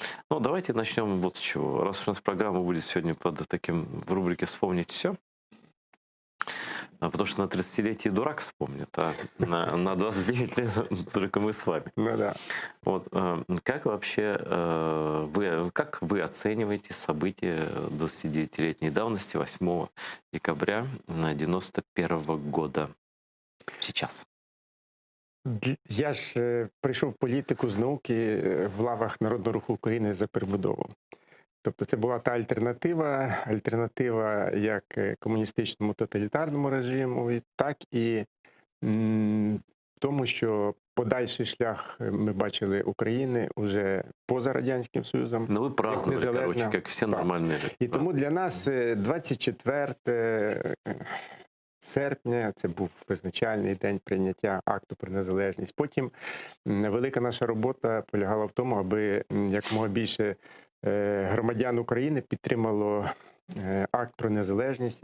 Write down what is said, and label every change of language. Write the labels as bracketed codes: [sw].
[ru] Ну, давайте начнем вот с чего. Раз уж у нас программа будет сегодня под таким в рубрике «Вспомнить все», потому что на 30-летие дурак вспомнит, а на 29 лет только мы с вами. Ну да. Вот, как вообще как вы оцениваете события 29-летней давности 8 декабря 91 года сейчас? [uk] Я ж прийшов в політику з науки в лавах Народного руху України за перебудову. Тобто це була та альтернатива як комуністичному тоталітарному режиму, так і тому, що подальший шлях ми бачили України уже поза Радянським Союзом. [ru] Ну, вы праздновали, короче, как все нормальные люди. [uk] І тому для нас 24 серпня – це був визначальний день прийняття акту про незалежність. Потім велика наша робота полягала в тому, аби якомога більше громадян України підтримало акт про незалежність.